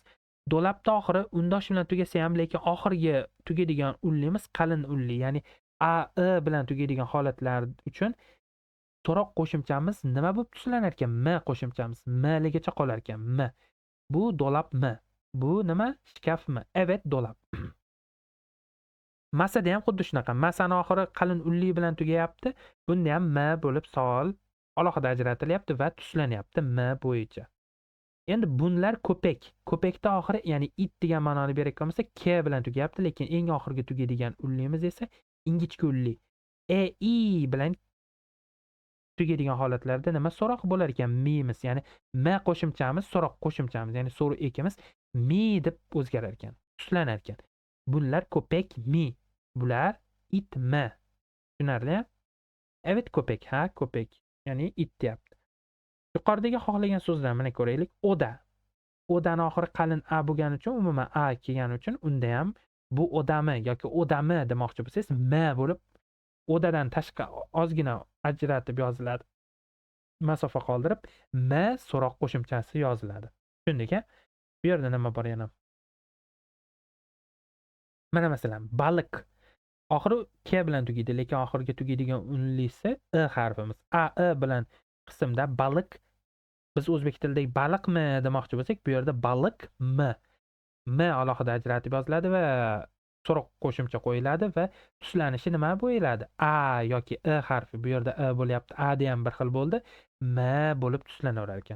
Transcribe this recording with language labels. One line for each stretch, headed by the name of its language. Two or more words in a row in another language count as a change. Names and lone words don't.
Uzbek: Do'labda oxiri undosh bilan tugasa ham, lekin oxiriga tugaydigan unlimiz qalin unli, ya'ni a, i bilan tugaydigan holatlar uchun so'roq qo'shimchamiz nima bo'lib tuslanar ekan? M qo'shimchamiz m ligicha qolar ekan. M. Bu do'labmi? Bu nima? Shkafmi?
Turkish: Evet, do'lab.
Uzbek: Masada ham xuddi shunaqa. Masani oxiri qalin unli bilan tugayapti. Bunda ham m bo'lib savol alohida ajratilyapti va tuslanyapti m bo'yicha. Endi
Turkish: bunlar ko'pak.
Uzbek: Ko'pakda oxiri, ya'ni it degan ma'noni berayotgan bo'lsa, k bilan tugayapti, lekin eng oxirgi tugaydigan unlimiz esa ingichka unli. E, i bilan tugaydigan holatlarda nima so'roq bo'lar ekan? Mimiz, ya'ni m qo'shimchamiz, so'roq qo'shimchamiz, ya'ni so'ri ekimiz mi deb o'zgarar ekan, tuslanar ekan.
Turkish: Bunlar ko'pak mi,
Uzbek: bular it m. Tushunarli?
Turkish: Evet, ko'pak,
Uzbek: ha, ko'pak, ya'ni it deyapti. Yuqoridagi xohlagan so'zlar mana ko'raylik. Oda. Odani oxiri qalin a bo'lgani uchun, umuman a kelgani uchun unda ham bu odami yoki odami demoqchi bo'lsangiz m bo'lib odadan tashqi ozgina ajratib yoziladi. Masofa qoldirib m so'roq qo'shimchasi yoziladi. Tushundik-a? Bu yerda nima bor yana? Mana masalan, baliq. Oxiri k bilan tugaydi, lekin oxiriga tugaydigan unlisi i harfimiz. A, i bilan qismda baliq. Biz o'zbek tilidagi baliqmi demoqchi bo'lsak, bu yerda baliq m. M alohida ajratib yoziladi va so'roq qo'shimcha qo'yiladi va tuslanishi nima bo'ladi? A yoki i harfi. Bu yerda i bo'lyapti, a da ham bir xil bo'ldi. M bo'lib tuslanaverar ekan.